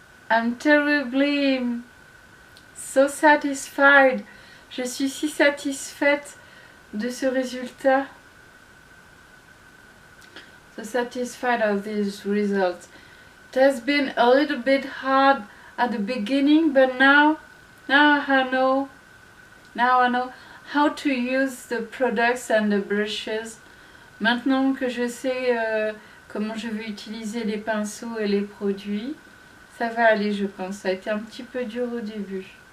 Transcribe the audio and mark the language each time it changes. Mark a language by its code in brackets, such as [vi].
[en] I'm terribly so satisfied. [fr] Je suis si satisfaite de ce résultat. [en] So satisfied of these results. It has been a little bit hard at the beginning, but now I know how to use the products and the brushes. [fr] Maintenant que je sais comment je vais utiliser les pinceaux et les produits, ça va aller, je pense. Ça a été un petit peu dur au début.